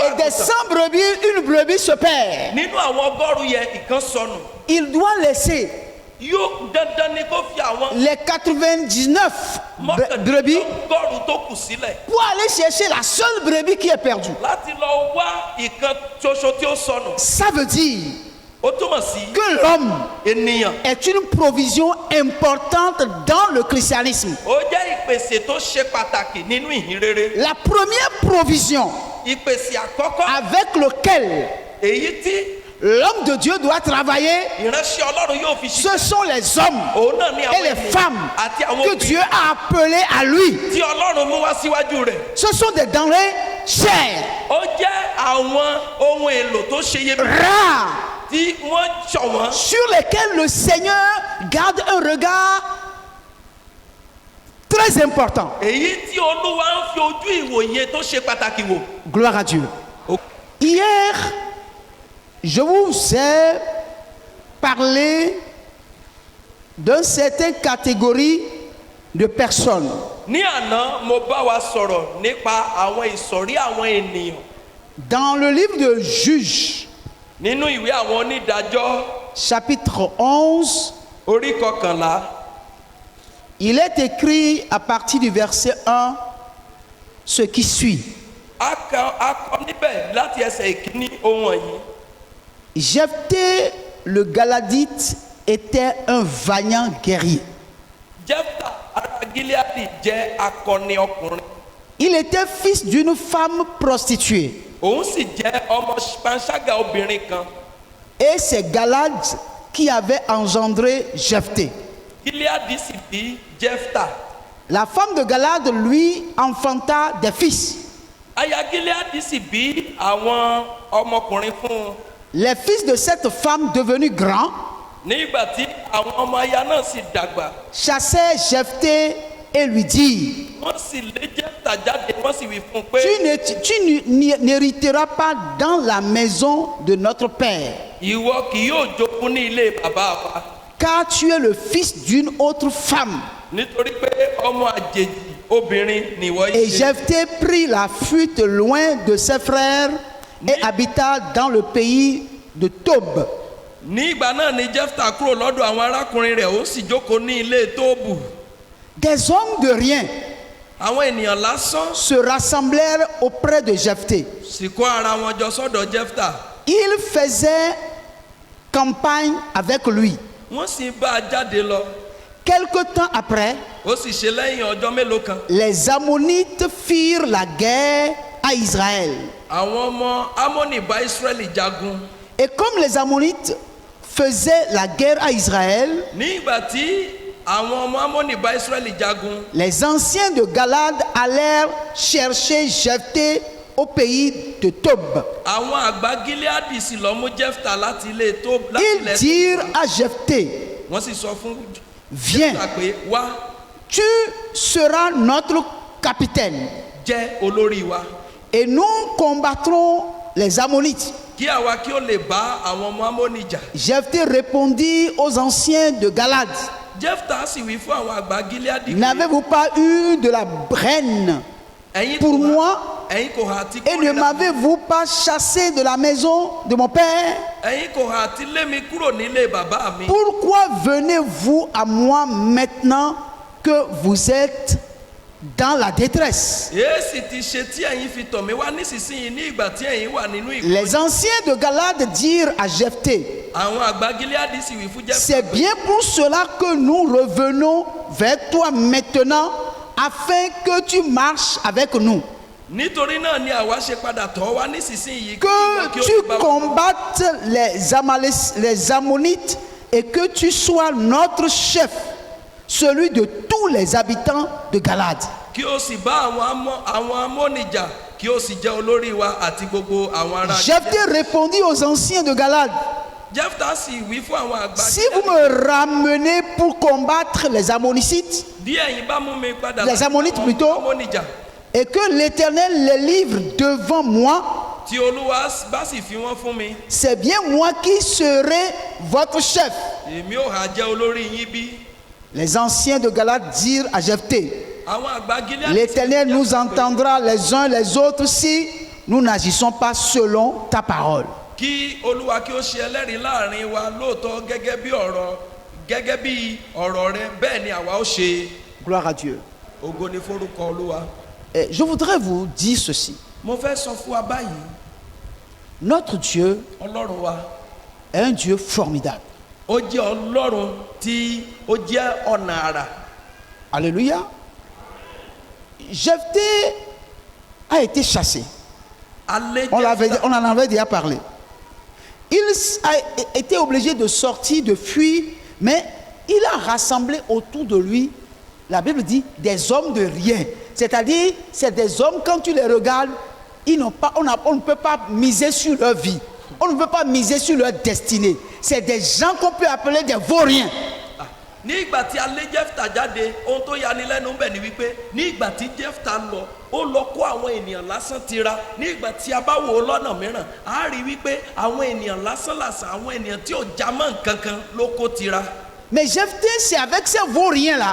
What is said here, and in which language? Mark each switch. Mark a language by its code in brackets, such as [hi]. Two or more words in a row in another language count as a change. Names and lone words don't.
[fr] Et des [yo] àgùntàn, [fr] 100 brebis, une brebis se perd. [yo] nínú àwọn 100 yẹn ìkan sọnù. [fr] Il doit laisser [yo] Yóò dandan ni kó fi àwọn [fr] les 99 brebis [yo] 100 tó kù sílẹ̀ [fr] pour aller chercher la seule brebis qui est perdue. [yo] láti lọ wá ìkan ṣoṣo tí ó sọnù. [fr] Ça veut dire [yo] Ó túmọ̀ sí [fr] que l'homme [yo] ènìyàn. [fr] est une provision importante dans le christianisme. [yo] Ó jẹ́ ìpèsè tó ṣe pàtàkì nínú ìhìn rere. [fr] La première provision [yo] Ìpèsè àkọ́kọ́ [fr] avec lequel [yo] èyí tí [fr] l'homme de Dieu doit travailler, [yo] ìránṣẹ́ Ọlọ́run yóò fi [fr] ce [yo] ṣiṣẹ́. [fr] sont les hommes [yo] Òun náà ní [fr] et [yo] àwọn [fr] les [yo] ènìyàn [fr] femmes [yo] àti àwọn [fr] que [yo] obìnrin [fr] Dieu a appelés à lui. [yo] tí Ọlọ́run mú wá síwájú rẹ̀. [fr] Ce sont des denrées chères, [yo] Ó jẹ́ àwọn ohun èlò tó ṣe iyebíye [fr] rares, [yo] tí wọ́n ṣọ̀wọ́n, [fr] sur lesquelles le Seigneur garde un regard très important. [yo] èyí tí Olúwa ń fi ojú ìwòye tó ṣe pàtàkì wò. [fr] Gloire à Dieu. Hier, je vous ai parlé d'une certaine catégorie de personnes [yo] Ní àná mo bá wa sọ̀rọ̀ nípa àwọn ìsọ̀rí àwọn ènìyàn [fr] dans le livre de Juges, [yo] nínú ìwé àwọn onídàájọ́ [fr] chapitre 11. [yo] orí 11. [fr] Il est écrit à partir du verset 1 ce qui suit. [yo] A kọ níbẹ̀ láti ẹsẹ̀ ìkíní ohun wọ̀nyí. [fr] Jephthé le Galadite était un vaillant guerrier. [yo] Jẹ́fítà ará Gíleádì jẹ́ akọni ọkùnrin. [fr] Il était fils d'une femme prostituée. [yo] Òun sì jẹ́ ọmọ panṣágà obìnrin kan. [fr] Et c'est Galad qui avait engendré Jephthé. [yo] Gíleádì sì bí Jẹ́fítà. [fr] La femme de Galad lui enfanta des fils. [yo] Aya Gíleádì sì bí àwọn ọmọkùnrin fún un. [fr] Les fils de cette femme devenus grands [yo] Nígbà tí àwọn ọmọ aya náà sì dàgbà, [fr] chassaient Jephthé et lui dirent: [yo] wọ́n sì lé Jẹ́fítà jáde, wọ́n sì wí fún un pé [fr] tu n'hériteras pas dans la maison de notre père, [yo] ìwọ kì yóò jogún ní ilé bàbá wa. [fr] car tu es le fils d'une autre femme. [yo] Nítorí pé ọmọ àjèjì obìnrin nìwọ [fr] Et [yo] yìí ṣe. [fr] Jephthé prit la fuite loin de ses frères et habita dans le pays de Tob. [yo] Ní ìgbà náà ni Jẹ́fítà kúrò lọ́dọ̀ àwọn arákùnrin rẹ̀, ó sì jókòó ní ilé Tóbù. [fr] Des hommes de rien [yo] Àwọn ènìyàn lásán [fr] se rassemblèrent auprès de Jephthé. [yo] sì kó ara wọn jọ sọ́dọ̀ Jẹ́fítà. [fr] Ils faisaient campagne avec lui. [yo] Wọ́n sì bá a jáde lọ. [fr] Quelque temps après, [yo] Ó sì ṣe lẹ́yìn ọjọ́ mélòó kan. [fr] les Ammonites firent la guerre à Israël. [yo] Àwọn ọmọ Ámónì bá Ísírẹ́lì jagun. [fr] Et comme les Ammonites faisaient la guerre à Israël, [yo] Ní ìgbà tí àwọn ọmọ Ámónì bá Ísírẹ́lì jagun, [fr] les anciens de Galad allèrent chercher Jephthé au pays de Tob. [yo] àwọn àgbà Gíleádì sì lọ mú Jẹ́fítà láti ilé Tóbù. [fr] Ils dirent à Jephthé: [yo] Wọ́n sì sọ fún [fr] viens, [yo] Jẹ́fítà pé wá [fr] tu seras notre capitaine [yo] jẹ́ olórí wa. [fr] et nous combattrons les Ammonites. [yo] Kí àwa kí ó lè bá àwọn ọmọ Ámónì jà. [fr] Jephthé répondit aux anciens de Galad: [yo] Jẹ́fítà sì wí fún àwọn àgbà Gíleádì pé [fr] n'avez-vous pas eu de la braine [yo] ẹ̀yin [fr] pour [yo] kò hà- [fr] moi [yo] ẹ̀yin kò hà ti [fr] et ne [yo] kórìíra mi. [fr] m'avez-vous pas chassé de la maison de mon père? [yo] Ẹ̀yin kò hà ti lé mi kúrò nílé bàbá mi. [fr] Pourquoi venez-vous à moi maintenant que vous êtes dans la détresse? [yo] Èésì ti ṣe tí ẹ̀yin fi tọ̀ mí wá nísinsìnyí ní ìgbà tí ẹ̀yin wà nínú ìkó. [fr] Les anciens de Galad dirent à Jephthé: [yo] Àwọn àgbà Gíleádì sì wí fún Jẹ́fítà [fr] c'est bien pour cela que nous revenons vers toi maintenant, afin que tu marches avec nous, [yo] nítorí náà ni àwa ṣe padà tọ̀ wá nísinsìnyí kí ìwọ [fr] que [yo] kí ó [fr] tu [yo] lè bá wa. [fr] combattes les Ammonites et que tu sois notre chef, celui de tous les habitants de Galad. [yo] Kí ó sì bá àwọn Ámónì jà, kí ó sì jẹ́ olórí wa àti gbogbo àwọn ará. [fr] Jephthé répondit aux anciens de Galad: [yo] Jephthah sì wí fún àwọn àgbà. [fr] Si vous me ramenez pour combattre les Ammonicites, [yo] Díẹ̀ yìí bá mú mi padà [fr] Les Ammonites plutôt. [yo] Amónìjà. [fr] et que l'Éternel les livre devant moi, [yo] Tí Olúwa bá sì fi wọ́n fún mi, [fr] c'est bien moi qui serai votre chef. [yo] èmi ò hà jẹ́ olórí yín bí. [fr] Les anciens de Galate dirent à Jephthé, [yo] Àwọn àgbà Gilead. [fr] l'Éternel nous entendra les uns les autres si nous n'agissons pas selon ta parole. [yo] Kí Olúwa kí ó ṣe ẹlẹ́rìí láàrin wa lóòótọ́ gẹ́gẹ́ bí ọ̀rọ̀ rẹ bẹ́ẹ̀ ni àwa ó ṣe. [fr] Gloire à Dieu. [yo] Ògo ni forúkọ Olúwa. [fr] Et je voudrais vous dire ceci. [yo] Mo fẹ́ sọ fún wa báyìí, [fr] Notre Dieu [yo] Ọlọ́run wa [fr] est un Dieu formidable. [yo] ó jẹ́ Ọlọ́run tí ó jẹ́ ọ̀nà àrà. [fr] Alléluia. Jephthé a été chassé. [yo] Alẹ́ [fr] On en avait déjà parlé. Il a été obligé de sortir, de fuir, mais il a rassemblé autour de lui, la Bible dit, des hommes de rien. C'est-à-dire, c'est des hommes, quand tu les regardes, ils n'ont pas, on ne peut pas miser sur leur vie. On ne peut pas miser sur leur destinée. C'est des gens qu'on peut appeler des vauriens. [yo] ní ìgbà tí a lé Jephthah jáde, ohun tó yani lẹ́nu bẹ̀ ni wípé ní ìgbà tí Jephthah lọ, ó lọ kó àwọn ènìyàn lásán tira. Ní ìgbà tí a bá wò ó lọ́nà mìíràn, a rí wípé àwọn ènìyàn lásán lásán, àwọn ènìyàn tí ò já mọ́ nǹkan kan ló kó tira. [fr] Mais Jephthé, c'est avec ces vauriens-là